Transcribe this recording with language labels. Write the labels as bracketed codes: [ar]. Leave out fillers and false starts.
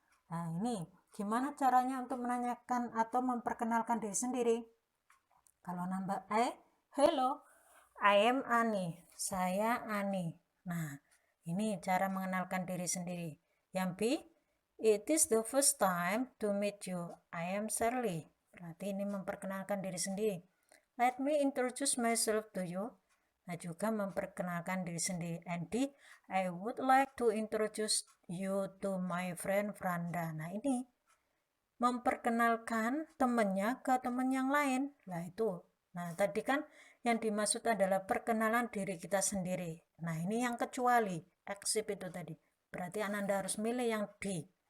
[id] Nah, ini gimana caranya untuk menanyakan atau memperkenalkan diri sendiri? Kalau nambah [en] hello, I am Ani, [id] saya Ani. Nah, ini cara mengenalkan diri sendiri. Yang B, [en] it is the first time to meet you, I am Shirley. [id] Berarti ini memperkenalkan diri sendiri. [en] Let me introduce myself to you. [id] Nah, juga memperkenalkan diri sendiri. [en] And D, I would like to introduce you to my friend Franda. [id] Nah, ini memperkenalkan temannya ke teman yang lain. Nah, itu. Nah, tadi kan yang dimaksud adalah perkenalan diri kita sendiri. Nah, ini yang kecuali. Except itu tadi. Berarti Ananda harus milih yang D.